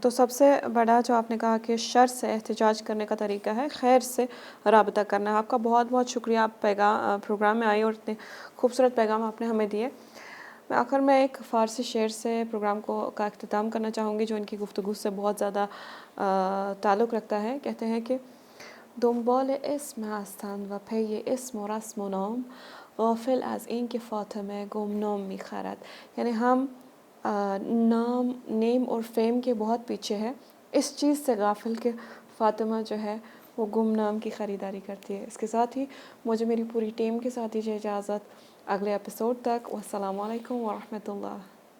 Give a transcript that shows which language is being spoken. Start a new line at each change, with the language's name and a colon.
Urdu: تو سب سے بڑا جو آپ نے کہا کہ شر سے احتجاج کرنے کا طریقہ ہے خیر سے رابطہ کرنا ہے. آپ کا بہت بہت شکریہ, آپ پروگرام میں آئی اور اتنے خوبصورت پیغام آپ نے ہمیں دیے. آخر میں ایک فارسی شعر سے پروگرام کا اختتام کرنا چاہوں گی جو ان کی گفتگو سے بہت زیادہ تعلق رکھتا ہے. کہتے ہیں کہ
Persian: دنبال اسم هستند و پی اسم و رسم و نام غافل از این که فاطمه گمنام می‌خرد.
Urdu: یعنی ہم نیم اور فیم کے بہت پیچھے ہے, اس چیز سے غافل کہ فاطمہ جو ہے وہ گمنام کی خریداری کرتی ہے. اس کے ساتھ ہی مجھے میری پوری ٹیم کے ساتھ دیجیے اجازت اگلے ایپیسوڈ تک. والسلام علیکم ورحمۃ اللہ.